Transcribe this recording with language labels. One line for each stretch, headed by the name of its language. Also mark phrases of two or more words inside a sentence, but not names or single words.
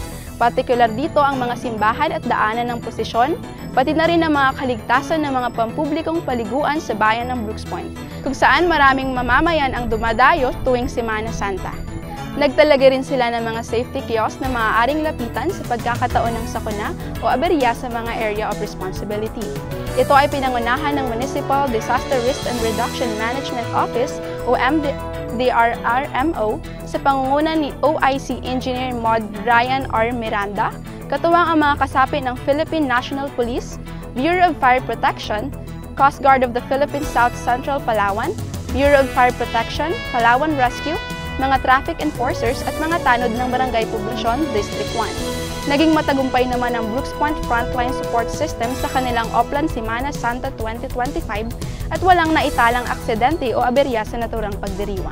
Filipino: Partikular dito ang mga simbahan at daanan ng posisyon, pati na rin ang mga kaligtasan ng mga pampublikong paliguan sa bayan ng Brooks Point, kung saan maraming mamamayan ang dumadayo tuwing Semana Santa. Nagtalaga rin sila ng mga
English: safety kiosk
Filipino: na maaaring lapitan sa pagkakataon ng sakuna o aberya sa mga
English: area of responsibility.
Filipino: Ito ay pinangunahan ng Municipal Disaster Risk and Reduction Management Office o MDRRMO sa pangunguna ni OIC Engineer Mod Ryan R. Miranda, katuwang ang mga kasapi ng Philippine National Police, Bureau of Fire Protection, Coast Guard of the Philippines South Central Palawan, Bureau of Fire Protection, Palawan Rescue, mga
English: traffic enforcers
Filipino: at mga tanod ng Barangay Poblacion, District 1. Naging matagumpay naman ang Brooks Point Frontline Support System sa kanilang Upland Semana Santa 2025 at walang naitalang aksidente o aberya sa naturang pagdiriwang.